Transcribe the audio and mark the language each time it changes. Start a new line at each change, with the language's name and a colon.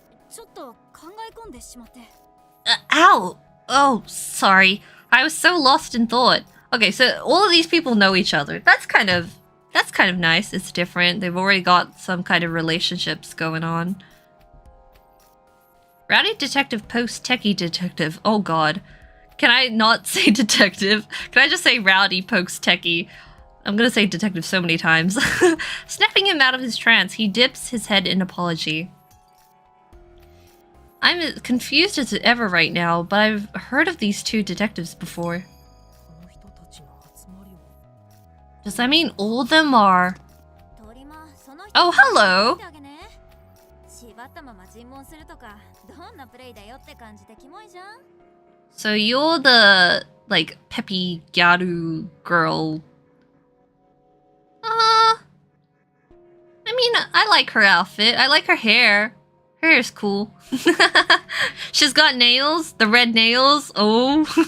Japanese: ちょっと考え込んでしまって。
English: Ow! Oh, sorry. I was so lost in thought. Okay, so all of these people know each other. That's kind of nice. It's different. They've already got some kind of relationships going on. Rowdy Detective post Techie Detective. Oh god. Can I not say detective? Can I just say Rowdy pokes Techie? I'm gonna say detective so many times. Snapping him out of his trance, he dips his head in apology. I'm as confused as ever right now, but I've heard of these two detectives before.
Japanese: この人たちの集まりを。
English: Does that mean all of them are...
Japanese: 鳥間、その人
English: Oh, hello!
Japanese: 縛ったまま尋問するとか、どんなプレイだよって感じでキモいじゃん。
English: So you're the, like, peppy gyaru girl. I mean, I like her outfit. I like her hair. Her hair's cool. She's got nails, the red nails. Oh.